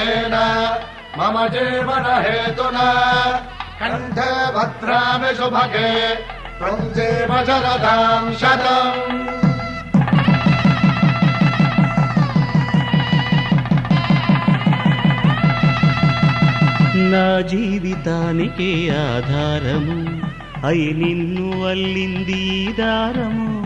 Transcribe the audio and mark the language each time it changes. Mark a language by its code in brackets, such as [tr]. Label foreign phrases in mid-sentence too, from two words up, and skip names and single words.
[sa] कालेन मम जीवन हेतुना कंठे भद्रामि शुभगे त्वं जीव शरदां शतम्। [te] నా జీవితానికి ఆధారము అయి నిన్ను అల్లింది ఈ దారము